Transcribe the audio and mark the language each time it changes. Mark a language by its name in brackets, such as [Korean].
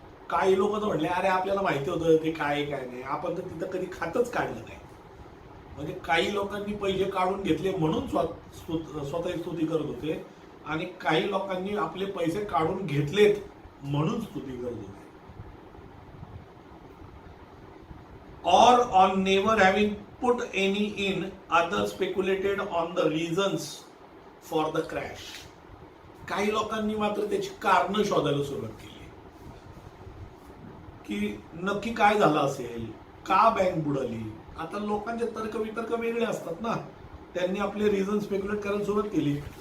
[Marathi] काही लोक तर म्हणले अरे आपल्याला माहिती होतं ते काय काय नाही, आपण तर तिथं कधी खातच काढलं नाही. म्हणजे काही लोकांनी पैसे काढून घेतले म्हणून स्वतः स्तुती करत होते, आणि काही लोकांनी आपले पैसे काढून घेतलेत म्हणून स्तुती करत होते. [English] Or on never having put any in, others speculated on the reasons for the crash. [Marathi] काही लोकांनी मात्र त्याची कारण शोधायला सुरुवात केली, की नक्की काय झालं असेल, का बँक बुडाली. आता लोकांचे तर्क वितर्क वेगळे असतात ना, त्यांनी आपले रिझन स्पेक्युलेट करायला सुरुवात केली.